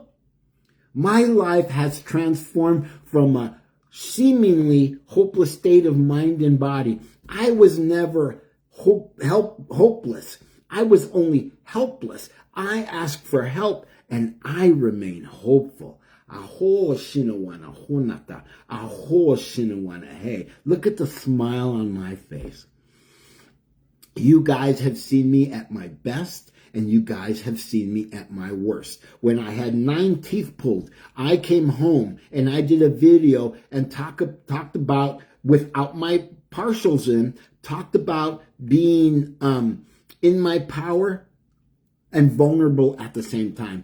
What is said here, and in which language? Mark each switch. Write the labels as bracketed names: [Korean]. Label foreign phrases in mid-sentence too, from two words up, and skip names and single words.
[English] My life has transformed from a seemingly hopeless state of mind and body. I was never hopeless. I was only helpless. I asked for help and I remain hopeful. Aho shinawana honata. Aho shinawana hey. Look at the smile on my face. You guys have seen me at my best, and you guys have seen me at my worst. When I had 9 teeth pulled, I came home and I did a video and talked about, without my partials in, talked about being in my power and vulnerable at the same time.